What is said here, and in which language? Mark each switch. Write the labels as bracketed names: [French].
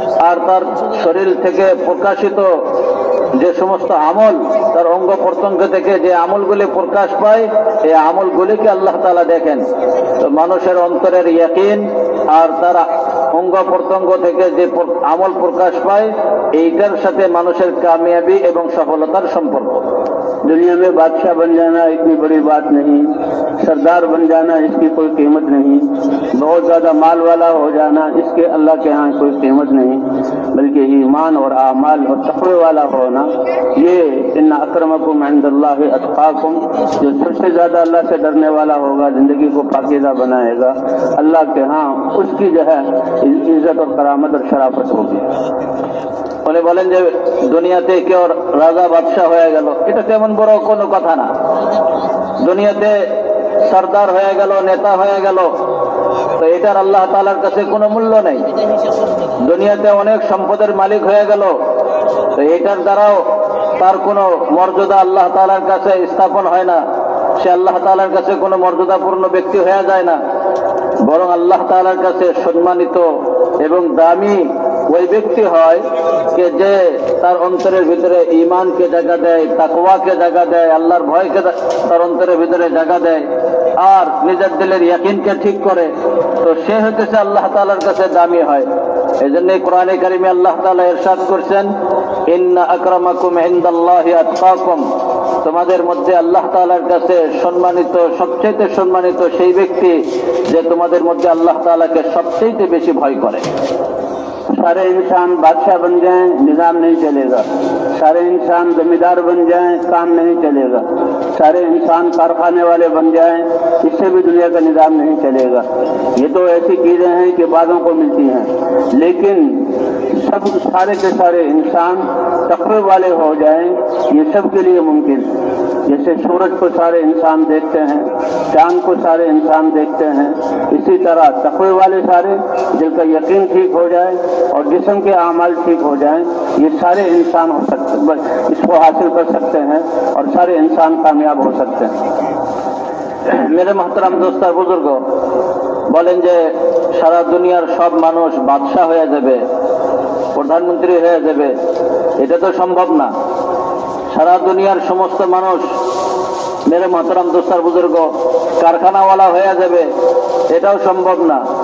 [Bangla] আর তার শরীর থেকে প্রকাশিত যে সমস্ত আমল, তার অঙ্গ প্রত্যঙ্গ থেকে যে আমলগুলি প্রকাশ পায় এই আমলগুলিকে আল্লাহ তাআলা দেখেন। তো মানুষের অন্তরের ইয়াকিন আর তার অঙ্গ প্রত্যঙ্গ থেকে যে আমল প্রকাশ পায় এইটার সাথে মানুষের কামিয়াবি এবং সফলতার সম্পর্ক। [Hindi] दुनिया में बादशाह बन जाना इतनी बड़ी बात नहीं, सरदार बन जाना इसकी कोई कीमत नहीं, बहुत ज्यादा माल वाला हो जाना इसके अल्लाह के यहाँ कोई कीमत नहीं, बल्कि ईमान और आमाल और तक़वा वाला होना, ये [Arabic] इन्ना अक्रमकुम इंदल्लाहि अत्क़ाकुम, [Hindi] जो सबसे ज्यादा अल्लाह से डरने वाला होगा, जिंदगी को पाकीज़ा बनाएगा, अल्लाह के यहाँ उसकी जो है इज्जत और करामत और शराफत होगी। [Bangla] উনি বলেন যে দুনিয়াতে কেউ রাজা বাদশাহ হয়ে গেল, এটা তেমন বড় কোনো কথা না। দুনিয়াতে সরদার হয়ে গেল, নেতা হয়ে গেল, তো এটার আল্লাহ তাআলার কাছে কোনো মূল্য নেই। দুনিয়াতে অনেক সম্পদের মালিক হয়ে গেল, তো এটার দ্বারাও তার কোনো মর্যাদা আল্লাহ তাআলার কাছে স্থাপন হয় না, সে আল্লাহ তাআলার কাছে কোনো মর্যাদাপূর্ণ ব্যক্তি হয়ে যায় না, বরং আল্লাহ তাআলার কাছে সম্মানিত এবং দামি ওই ব্যক্তি হয় যে তার অন্তরের ভিতরে ঈমানকে জায়গা দেয়, তাকওয়াকে জায়গা দেয়, আল্লাহর ভয়কে তার অন্তরের ভিতরে জায়গা দেয় আর নিজের দিলের ইয়াকিনকে ঠিক করে, তো সে হতেছে আল্লাহ তাআলার কাছে দামি হয়। এই জন্য কোরআনে কারিমে আল্লাহ তাআলা ইরশাদ করছেন [Arabic] ইন্না আকরামাকুম ইনদাল্লাহি আতকাকুম, [Bangla] তোমাদের মধ্যে আল্লাহ তাআলার কাছে সম্মানিত, সবচেয়ে সম্মানিত সেই ব্যক্তি যে তোমাদের মধ্যে আল্লাহ তাআলাকে সবচেয়ে বেশি ভয় করে। [Hindi] सारे इंसान बादशाह बन जाएं निजाम नहीं चलेगा, सारे इंसान जमींदार बन जाएं, काम नहीं चलेगा। सारे इंसान कारखाने वाले बन जाएं, इससे भी दुनिया का निज़ाम नहीं चलेगा। ये तो ऐसी चीज़ें हैं कि बादों को मिलती हैं, लेकिन सब सारे के सारे इंसान तक़वे वाले हो जाएं, ये सब के लिए मुमकिन। जैसे सूरज को सारे इंसान देखते हैं, चांद को सारे इंसान देखते हैं, इसी तरह तक़वे वाले सारे, जिनका यकीन ठीक हो जाए और जिस्म के आमाल ठीक हो जाएं, ये सारे इंसान हो सकते, इसको हासिल कर सकते हैं और सारे इंसान कामयाब हो सकते हैं। मेरे मोहतरम दोस्त और बुजुर्ग, [Bangla] বলেন যে সারা দুনিয়ার সব মানুষ বাদশা হয়ে যাবে, প্রধানমন্ত্রী হয়ে যাবে, এটা তো সম্ভব না। সারা দুনিয়ার সমস্ত মানুষ, [Hindi] মেরে মোহতরম দোস্ত [Bangla] আর বুজুর্গ, কারখানাওয়ালা হয়ে যাবে, এটাও সম্ভব না।